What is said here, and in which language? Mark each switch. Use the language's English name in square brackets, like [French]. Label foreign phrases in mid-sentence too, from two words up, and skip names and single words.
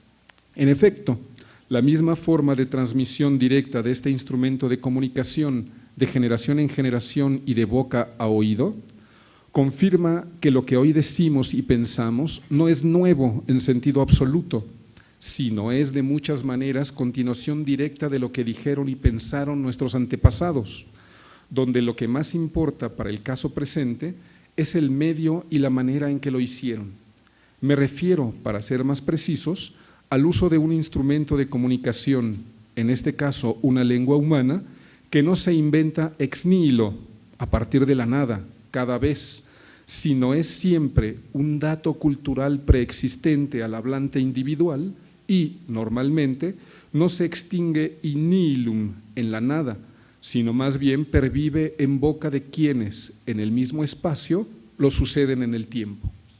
[Spanish] En efecto, la misma forma de transmisión directa de este instrumento de comunicación de generación en generación y de boca a oído, confirma que lo que hoy decimos y pensamos no es nuevo en sentido absoluto, sino es de muchas maneras continuación directa de lo que dijeron y pensaron nuestros antepasados, donde lo que más importa para el caso presente es el medio y la manera en que lo hicieron. Me refiero, para ser más precisos, al uso de un instrumento de comunicación, en este caso una lengua humana, que no se inventa [Latin] ex nihilo, [Spanish] a partir de la nada, cada vez, sino es siempre un dato cultural preexistente al hablante individual y, normalmente, no se extingue [Latin] in nihilum, [Spanish] en la nada, sino más bien pervive en boca de quienes, en el mismo espacio, lo suceden en el tiempo.